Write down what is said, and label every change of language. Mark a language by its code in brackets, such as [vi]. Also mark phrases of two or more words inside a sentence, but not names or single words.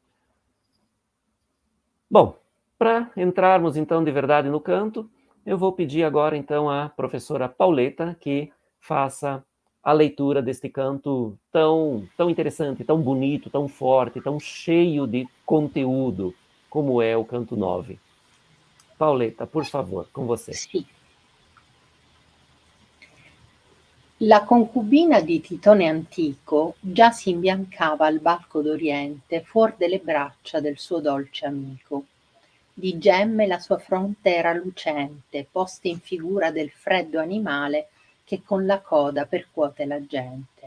[pt] Bom, para entrarmos então de verdade no canto, eu vou pedir agora então à professora Pauleta que faça a leitura deste canto tão interessante, tão bonito, tão forte, tão cheio de conteúdo, como é o canto 9. Paoletta, por favor, con você. [it] Sì. La concubina di Titone antico già si imbiancava al balco d'Oriente fuor delle braccia del suo dolce amico. Di gemme la sua fronte era lucente, posta in figura del freddo animale che con la coda percuote la gente.